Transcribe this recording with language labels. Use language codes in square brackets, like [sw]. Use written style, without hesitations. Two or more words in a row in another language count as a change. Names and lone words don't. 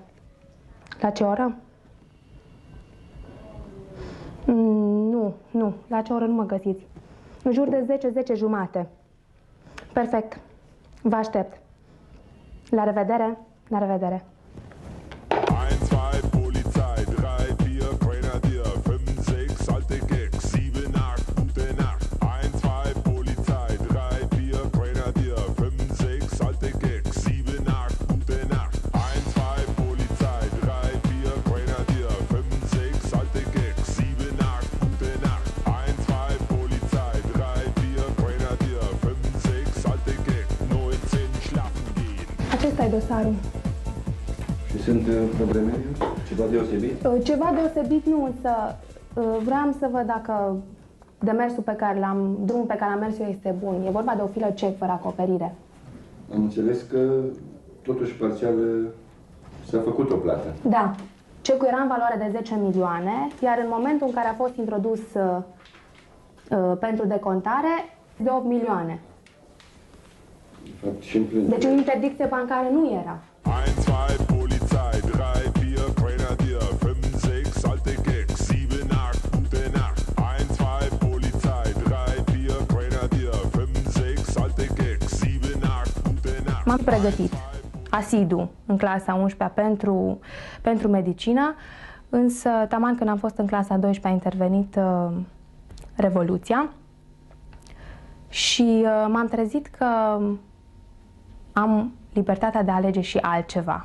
[ro] La ce oră? Nu. La ce oră nu mă găsiți? În jur de 10 jumate. Perfect. Vă aștept. La revedere. La revedere. [de] 1, 2, Polizei, 3, 4, Grenadier, 5, 6, alte Gags, 7, 8, gute Nacht. 1, 2, Polizei, 3, 4, Grenadier, 5, 6, alte Gags, 7, 8, gute Nacht. 1, 2, Polizei, 3, 4, Grenadier, 5, 6, alte Gags, 7, 8, gute Nacht. 1, 2, Polizei, 3, 4, Grenadier, 5, 6, alte Gags, 19 schlafen gehen. [ro] Acesta e dosarul. Și sunt probleme? Ceva deosebit? Ceva deosebit nu, însă vreau să văd dacă drumul pe care l-am mers eu este bun. E vorba de o filă cec fără acoperire. Am înțeles că totuși parțial s-a făcut o plată. Da. Cecul era în valoare de 10 milioane, iar în momentul în care a fost introdus pentru decontare, de 8 milioane. De fapt, și în plângere. Deci o interdicție bancară nu era. [de] 1, 2, Polizei, 3, 4, Grenadier, 5, 6, alte Gags, 7, 8, gute Nacht. 1, 2, Polizei, 3, 4, Grenadier, 5, 6, alte Gags, 7, 8, gute Nacht. [ro] M-am pregătit asidu în clasa 11-a pentru medicină, însă taman când am fost în clasa 12-a a intervenit Revoluția și m-am trezit că am libertatea de a alege și altceva.